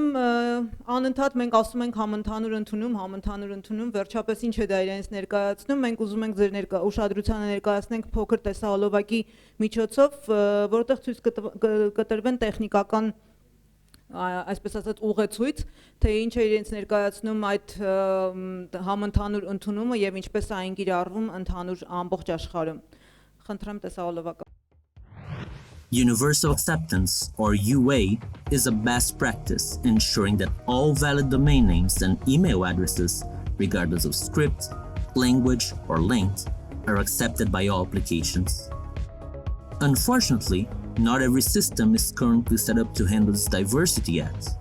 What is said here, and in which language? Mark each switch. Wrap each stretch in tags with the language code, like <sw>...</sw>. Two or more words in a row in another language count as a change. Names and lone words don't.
<hy>անընդհատ մենք ասում ենք համընդհանուր ընդունում, վերջապես ինչ է դա իրենից ներկայացնում, մենք ուզում ենք ձեր ուշադրությանը ներկայացնենք փոքր տեսահոլովակի միջոցով, որտեղ ցույց կտրվեն տեխնիկական, այսպես ասած, ուղեցույց, թե ինչ է իրենց ներկայացնում այդ համընդհանուր ընդունումը եւ ինչպես է այն կիրառվում ընդհանուր ամբողջ աշխարհում։ Խնդրեմ տեսահոլովակը։</hy> <en>Universal acceptance, or UA, is a best practice ensuring that all valid domain names and email addresses, regardless of script, language, or length, are accepted by all applications. Unfortunately, not every system is currently set up to handle this diversity yet.</en>